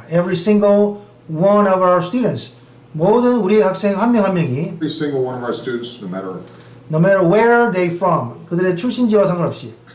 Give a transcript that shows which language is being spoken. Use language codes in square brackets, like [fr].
[en] Every single one of our students. [ko] 모든 우리 학생 한 명 한 명이 [en] every single one of our students, no matter where they from, [ko] 그들의 출신지와 상관없이